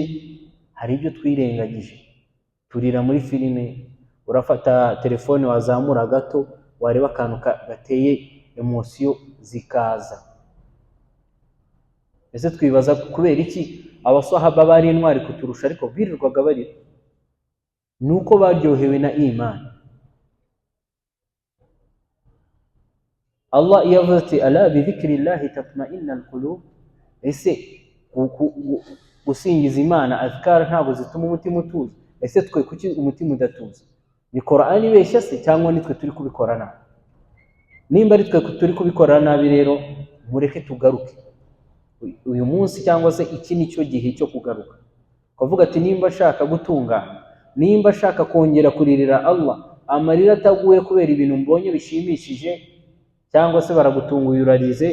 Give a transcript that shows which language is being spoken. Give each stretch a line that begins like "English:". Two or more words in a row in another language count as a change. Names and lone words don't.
Kinyarwanda: Hari ibyo twirengagije. Turira muri filime, urafata telefone wazamura gato wareba akantu gateye emotion zikaza. Ese twibaza kubera iki abasahaba bari intwari kuturusha ariko birirwaga barira? Nuko baryohewe na imani. Allah yavuze ati
Arabic: ألا بذكر الله تطمئن القلوب,
Kinyarwanda: ese gusingiza Imana azkar ntabwo zituma umutima utuza? Ese twe kuki umutima udatuza? Ni Qur'ani ibeshya se cyangwa nitwe turi kubikora nabi? Nimba ari twe turi kubikora nabi rero mureke tugaruke uyu munsi, cyangwa se iki nicyo gihe cyo kugaruka, kuvuga ati nimba ashaka gutungana, nimba ashaka kongera kuririra Allah, amarira ataguye kubera ibintu mbonye bishimishije cyangwa se baragutunguye urarize.